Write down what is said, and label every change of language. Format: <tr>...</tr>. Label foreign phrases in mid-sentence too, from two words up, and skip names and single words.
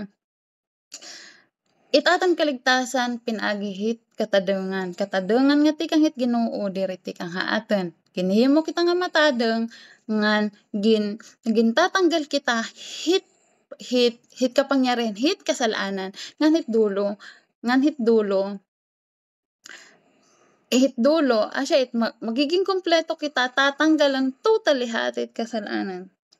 <war>Itaatan kaligtasan pinagihit katadungan. Katadungan nga tikang hit Ginoo diri tikang haaten. Kinihimo kita nga matadeng ngan gintatanggal kita hit kapangyarihan, hit kasalanan, ngan hit dulo asya magiging kompleto kita, tatanggalan totally hatit kasalanan.</war>